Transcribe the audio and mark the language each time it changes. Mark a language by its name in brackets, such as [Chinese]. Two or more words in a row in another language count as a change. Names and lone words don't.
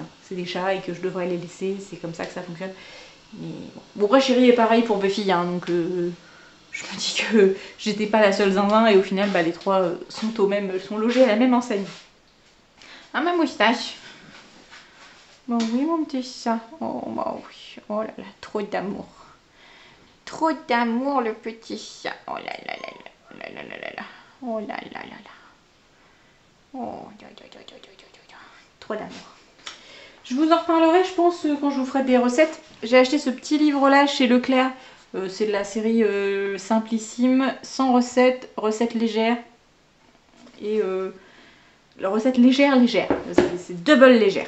[French] C'est des chats et que je devrais les laisser, c'est comme ça que ça fonctionne. Mais bon, après Chérie est pareil pour Buffy, hein, donc je me dis que j'étais pas la seule zinzin et au final bah, les trois sont logés à la même enseigne. Ah ma moustache. Bon oui mon petit chat. Oh bah oui. Oh là là, trop d'amour. Trop d'amour le petit chat. Oh là là là là là là là là là. Oh là là là là. Oh ya ya ya ya ya ya ya. Trop d'amour. Je vous en reparlerai je pense quand je vous ferai des recettes. J'ai acheté ce petit livre là chez Leclerc. C'est de la série Simplissime, sans recettes, recettes légères. Et la recette légère. C'est double légère.